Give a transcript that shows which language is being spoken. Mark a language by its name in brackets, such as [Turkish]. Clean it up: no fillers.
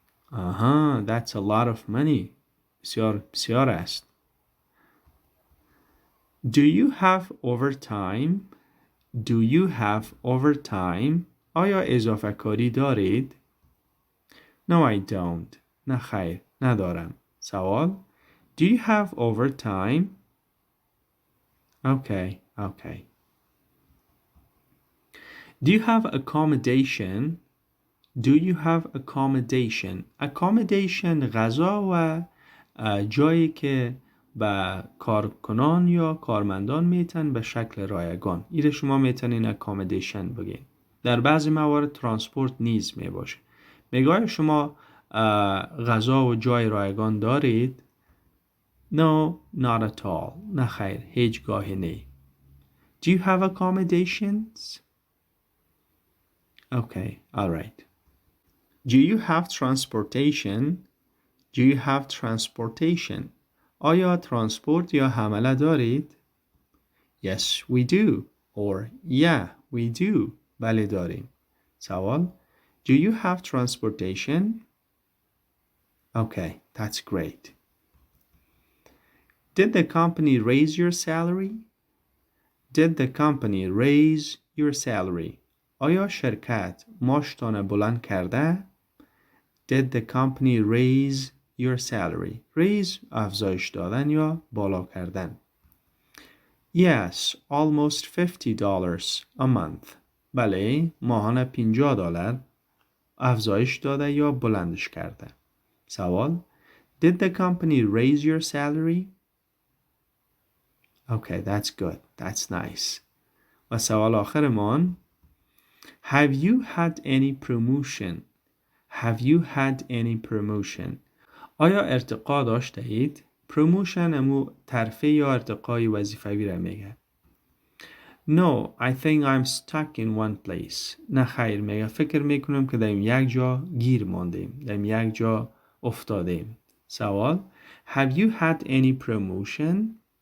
[English] That's a lot of money. [Persian] بسیار است. [English] Do you have overtime? Do you have overtime? [Persian] آیا اضافه کاری دارید؟ [English] No, I don't. [Persian] نه خیر، ندارم. [English] سوال: Do you have overtime? Okay. Do you have accommodation? Do you have accommodation? [Persian] Accommodation غذا و جایی که به کارکنان یا کارمندان میتن به شکل رایگان. ایره شما میتونین accommodation بگین. در بعضی موارد ترانسپورت نیز میباشه. میگه شما غذا و جای رایگان دارید؟ [English] No, not at all. [Persian] نه خیر، هیچ گاهی نه. [English] Do you have accommodations? Okay, all right. Do you have transportation? Do you have transportation? [Persian] آیا ترانسپورت یا حمله دارید؟ [English] Yes, we do. Or yeah, we do. [Persian] بله داریم. [English] سوال. Do you have transportation? Okay, that's great. Did the company raise your salary? Did the company raise your salary? [Persian] آیا شرکت معاشتان بلند کرده؟ [English] Did the company raise your salary? [Persian] Raise افزایش دادن یا بالا کردن. [English] Yes, almost $50 a month. [Persian] بله، ماهانه $50 افزایش داده یا بلندش کرده. سوال. [English] Did the company raise your salary? Okay, that's good. That's nice. [Persian] و سوال آخرمان. [English] Have you had any promotion? Have you had any promotion? [Persian] آیا ارتقا داشته اید؟ promotion امو ترفیع یا ارتقای وظیفوی را میگه. [English] No, I think I'm stuck in one place. [Persian] نه خیر، میگه فکر میکنم که در یک جا گیر ماندیم. در یک جا افتادیم. سوال. [English] Have you had any promotion?